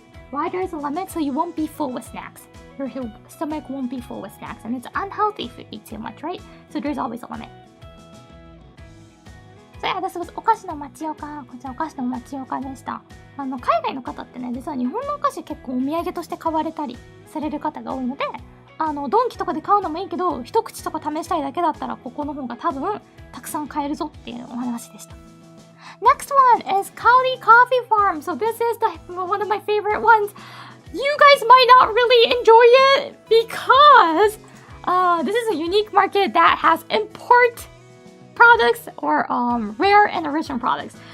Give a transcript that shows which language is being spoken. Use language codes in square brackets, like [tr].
[en] Why there's a limit? So you won't be full with snacks. Your stomach won't be full with snacks, and it's unhealthy if you eat too much, right? So there's always a limit. So yeah, this was お菓子の町岡。 [ja] こちらお菓子の町岡でした。海外の方ってね、実は日本のお菓子結構お土産として買われたりされる方が多いので、ドンキとかで買うのもいいけど、一口とか試したいだけだったら、ここの方が多分、たくさん買えるぞっていうお話でした。 [en] Next one is Kaldi Coffee Farm. So this is one of my favorite ones. You guys might not really enjoy it because this is a unique market that has import products or rare and original products.